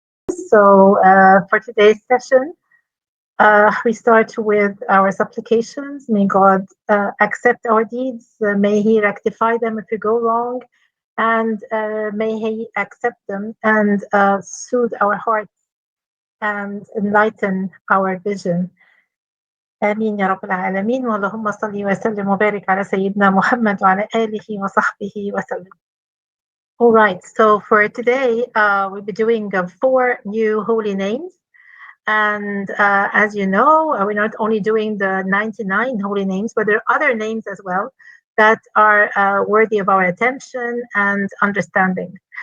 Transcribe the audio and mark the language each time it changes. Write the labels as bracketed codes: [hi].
[en] So for today's session, we start with our supplications. May God accept our deeds. May He rectify them if we go wrong. And may He accept them and soothe our hearts and enlighten our vision. [ar] آمين يا رب العالمين. اللهم صل وسلم وبارك على سيدنا محمد وعلى آله وصحبه وسلم. [en] All right, so for today, we'll be doing 4 new holy names. And as you know, we're not only doing the 99 holy names, but there are other names as well that are worthy of our attention and understanding.